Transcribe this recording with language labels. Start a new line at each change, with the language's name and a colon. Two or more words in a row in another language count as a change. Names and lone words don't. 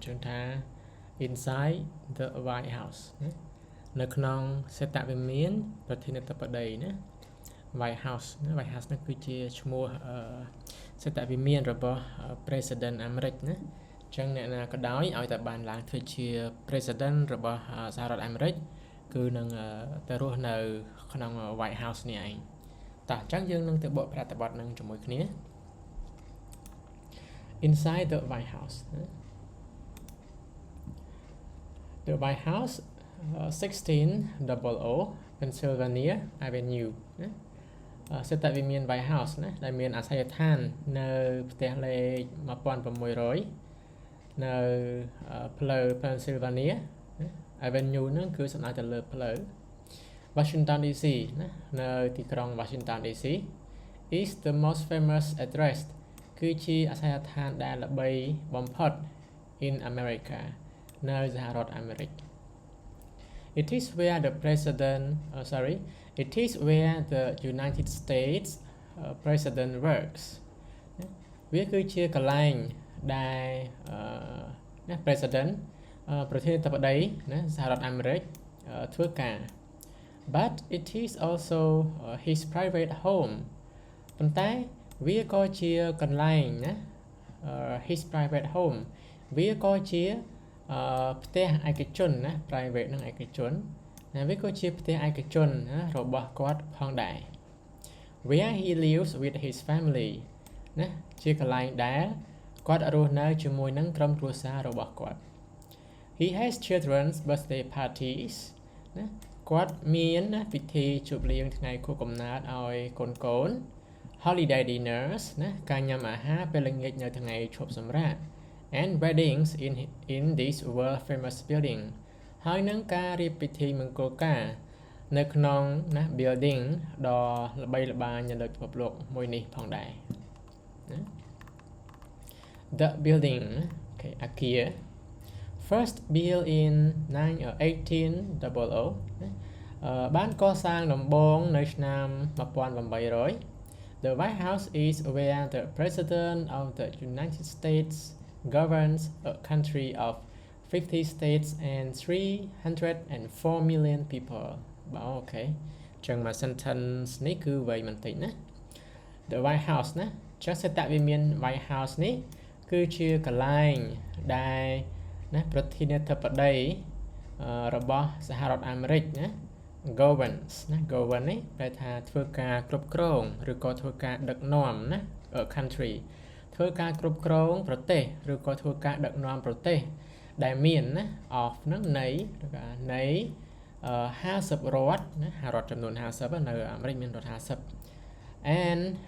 Khmer: ជើងថា
English: Inside the White House
Khmer: ណានៅក្នុងសេតវិមានប្រធានាធិបតីណា White House ណា White House នេះគឺជាឈ្មោះសេតវិមានរបស់ President អាមេរិកណាចឹងអ្នកណាក៏ដោយឲ្យតែបានឡើងធ្វើជា President របស់សហរដ្ឋអាមេរិកគឺនឹងទៅរស់នៅក្នុង White House នេះឯងតោះចឹងយើងនឹងទៅបកប្រតិបត្តិនឹងជាមួយគ្នា
English: Inside the White House The White House 1600 Pennsylvania Avenue
Khmer: ណាសេតវិមាន White House ណាដែលមានអាសយដ្ឋាននៅផ្ទះលេខ 1600នៅផ្លូវ Pennsylvania Avenue ហ្នឹងគឺសំដៅទៅលើផ្លូវ
English: Washington DC ណានៅទីក្រុង Washington DC is the most famous address
Khmer: គឺជាអាសយដ្ឋានដែលល្បីបំផុត
English: in America
Khmer: នៅសហរដ្ឋអាមេរិក
English: It is where the It is where the United States President works
Khmer: វាគឺជាកន្លែងដែលPresident ប្រធានាធិបតីណាសហរដ្ឋអាមេរិកធ្វើការ
English: But it is also his private home
Khmer: ប៉ុន្តែវាក៏ជាកន្លែងណា
English: his private home
Khmer: វាក៏ជាផ្ទះឯកជនណា private នឹងឯកជនណាវាក៏ជាផ្ទះឯកជនណារបស់គាត់ផងដែរ
English: Where he lives with his family
Khmer: ណាជាកន្លែងដែលគាត់ រស់នៅជាមួយនឹងក្រុមគ្រួសាររបស់គាត់
English: He has children's birthday parties
Khmer: ណាគាត់មានណាពិធី ជប់លៀងថ្ងៃខួបកំណើតឲ្យកូន
English: holiday dinners
Khmer: ណាការញ៉ាំអាហារពេលល្ងាចនៅថ្ងៃឈប់សម្រាក
English: and weddings in this world famous building
Khmer: ហើយនឹងការរៀបពិធីមង្គលការនៅក្នុងណា building ដ៏ល្បីល្បាញនៅលើពិភពលោកមួយនេះផងដែរណា
English: The building
Khmer: អាគារ
English: First built in 1800
Khmer: បានកសាងដំបូងនៅឆ្នាំ1800
English: The White House is where the President of the United States governs a country of 50 states and 304 million people
Khmer: អូខេចឹងមក sentence នេះគឺវែងបន្តិចណា The White House ណាចឹងសេតវិមាន White House នេះគឺជាកន្លែងដែលណាប្រធានាធិបតីរបស់សហរដ្ឋអាមេរិកណា governs ណា govern នេះប្រែថាធ្វើការគ្រប់គ្រងឬក៏ធ្វើការដឹកនាំណា country ធ្វើការគ្រប់គ្រងប្រទេសឬក៏ធ្វើការដឹកនាំប្រទេសដែលមានណា of ហ្នឹងនៃ50រដ្ឋណារដ្ឋចំនួន50នៅអាមេរិកមានរដ្ឋ50 and